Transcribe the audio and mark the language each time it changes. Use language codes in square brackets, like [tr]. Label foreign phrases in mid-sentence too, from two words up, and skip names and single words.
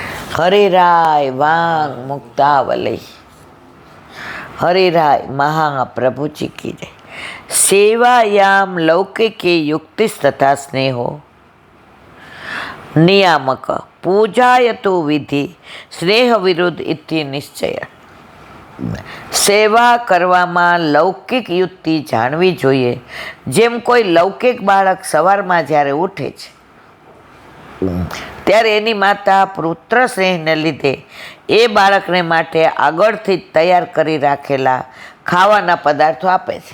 [sa] हरिराय वांग मुक्तावली। [hi] हरिराय महाप्रभु जी की जय। [sa] सेवायाम लौकिकी युक्ति तथा स्नेहो नियामक पूजायतु विधि स्नेह विरुद्ध इति निश्चय। [gu] સેવા કરવામાં લૌકિક યુક્તિ જાણવી જોઈએ. જેમ કોઈ લૌકિક બાળક સવારમાં જ્યારે ઉઠે છે ત્યારે એની માતા પુત્ર સ્નેહને લીધે એ બાળકને માટે આગળથી જ તૈયાર કરી રાખેલા ખાવાના પદાર્થો આપે છે.